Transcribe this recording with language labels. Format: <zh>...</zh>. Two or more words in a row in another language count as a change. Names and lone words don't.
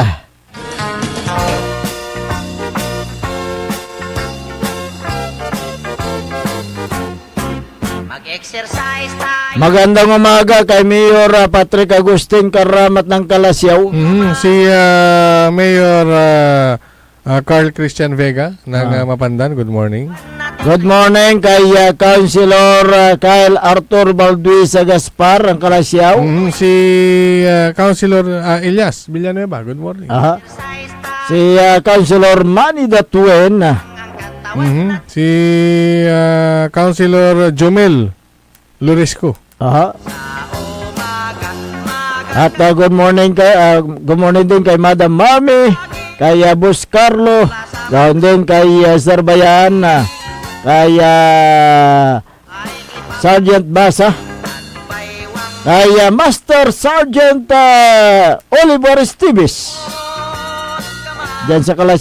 <tl>Mag-exercise tayo. Magandang umaga kay Mayor Patrick Agustin Karamat ng Kalasyaw. Si Mayor Carl Christian Vega ng Mapandan.</tl> <en>Good morning. Good morning</en> <tl>kay Councilor Kyle Arthur Balduisa Gaspar ng Kalasyaw. Si Councilor Elias Villanueva.</tl> <en>Good morning.</en> <tl>Si Councilor Manny Datuen. Si Councilor Jomel Lurisco. At</tl> <en>good morning</en> <tl>din kay Madam Mami, kay Boss Carlo, ganoon din kay Sir Bayan, kay Sergeant Basa, kay Master Sergeant Oliver Esteves diyan sa Kalasyaw.</tl>